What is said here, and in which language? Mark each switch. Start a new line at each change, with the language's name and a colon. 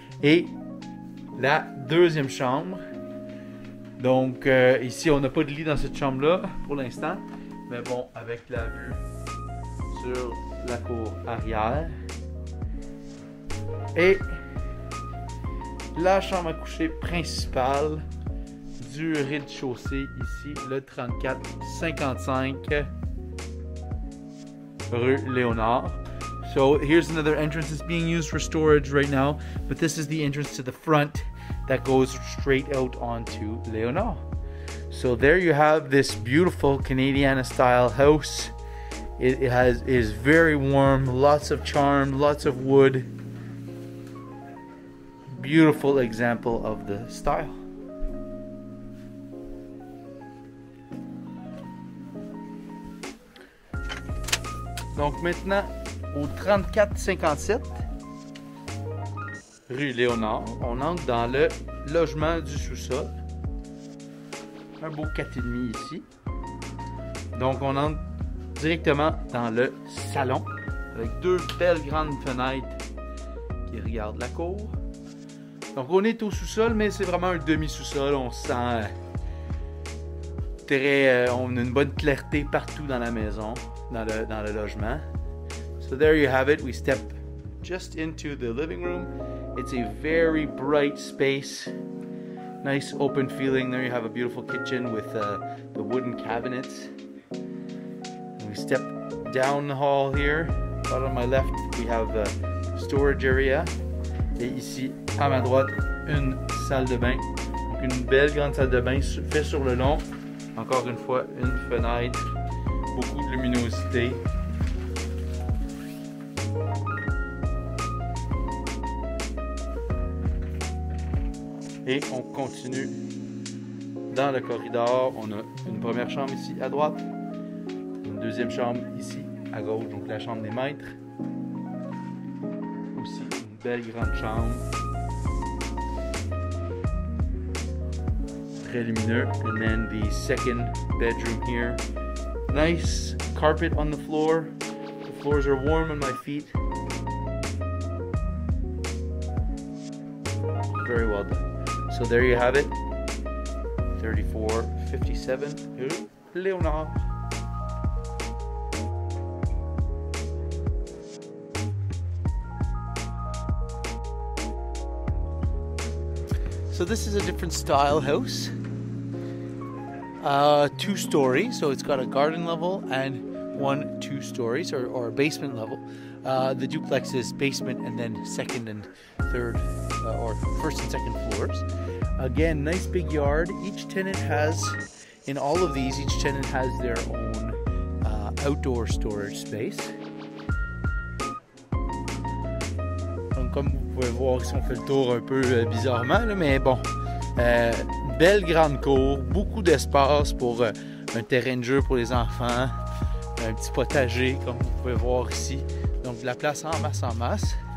French: Et la deuxième chambre. Donc ici, on n'a pas de lit dans cette chambre-là pour l'instant, mais bon, avec la vue sur la cour arrière. Et la chambre à coucher principale du rez-de-chaussée ici, le 3455 rue Léonard.
English: So here's another entrance that's being used for storage right now, but this is the entrance to the front that goes straight out onto Léonard. So there you have this beautiful Canadiana style house. It is very warm, lots of charm, lots of wood. Beautiful example of the style.
French: Donc maintenant, au 3457 rue Léonard, on entre dans le logement du sous-sol. Un beau 4,5 ici. Donc on entre directement dans le salon avec deux belles grandes fenêtres qui regardent la cour. Donc on est au sous-sol, mais c'est vraiment un demi-sous-sol. On se sent on a une bonne clarté partout dans la maison, dans le logement.
English: So there you have it. We step just into the living room. It's a very bright space. Nice open feeling. There you have a beautiful kitchen with the wooden cabinets. And we step down the hall here. Right on my left, we have the storage area.
French: Et ici, à ma droite, une salle de bain. Donc une belle grande salle de bain faite sur le long. Encore une fois, une fenêtre, beaucoup de luminosité. Et on continue dans le corridor. On a une première chambre ici à droite, une deuxième chambre ici à gauche, donc la chambre des maîtres. Aussi une belle grande chambre. Très lumineux.
English: And then the second bedroom here. Nice carpet on the floor. The floors are warm on my feet. Very well done. So there you have it. 3457 rue Léonard. So this is a different style house. 2 stories, so it's got a garden level and 1 2 stories or basement level. The duplex is basement and then second and third or first and second floors. Again, nice big yard. Each tenant has, in all of these, each tenant has their own outdoor storage space.
French: Donc comme vous pouvez voir, ici on fait le tour un peu bizarrement, là, mais bon. Belle grande cour, beaucoup d'espace pour un terrain de jeu pour les enfants, un petit potager comme vous pouvez voir ici. Donc de la place en masse en masse.